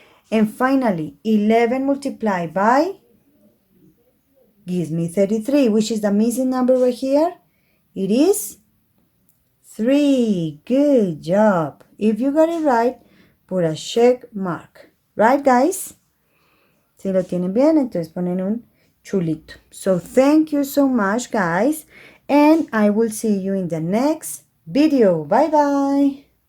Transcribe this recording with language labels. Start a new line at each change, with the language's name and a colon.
English: And finally, 11 multiplied by gives me 33. Which is the missing number right here? It is 3. Good job. If you got it right, put a check mark. Right, guys?
Spanish: Si lo tienen bien, entonces ponen un chulito.
English: So thank you so much, guys. And I will see you in the next video. Bye bye.